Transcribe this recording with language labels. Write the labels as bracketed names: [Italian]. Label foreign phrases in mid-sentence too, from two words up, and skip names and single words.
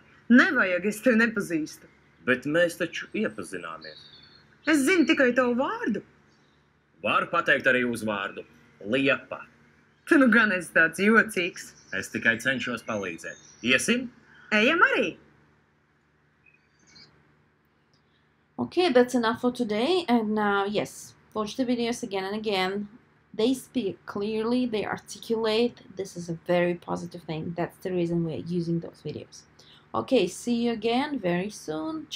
[Latvian] Nevajag, es tevi nepazīstu. Bet mēs taču iepazināmies. Es zinu tikai tavu vārdu. Varu pateikt arī uzvārdu. Liepa. Tu nu gan esi tāds jocīgs. Es tikai cenšos palīdzēt. Iesim? Ejam arī. [English] Okay, that's enough for today. And yes, watch the videos again and again. They speak clearly, they articulate. This is a very positive thing. That's the reason we're using those videos. Okay, see you again very soon.